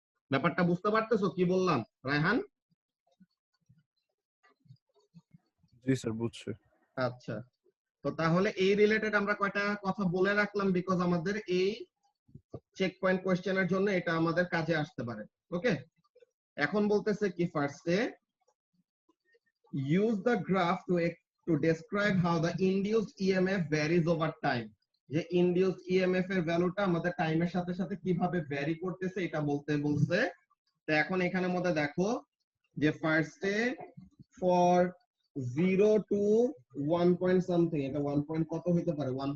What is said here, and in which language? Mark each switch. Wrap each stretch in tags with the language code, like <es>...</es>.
<bn>ব্যাপারটা বুঝতে পারতেছো কি বললাম রায়হান? জি স্যার, বুঝছি। আচ্ছা, তো তাহলে এই রিলেটেড আমরা কয়টা কথা বলে রাখলাম, বিকজ আমাদের এই চেক পয়েন্ট কোশ্চেনের জন্য এটা আমাদের কাজে আসতে পারে।</bn> <en>okay,</en> <bn>এখন বলতেছে কি ফার্স্টে</bn> <en>use the graph to describe how the induced EMF varies over time।</en> <bn>যে induced EMF এর ভ্যালুটা আমাদের টাইমের সাথে সাথে কিভাবে ভ্যারি করতেছে এটা বলতে বলছে। তো এখন এখানে মধ্যে দেখো যে ফার্স্টে ফর 0 to 1 পয়েন্ট সামথিং, এটা 1 পয়েন্ট কত হইতে পারে?</bn>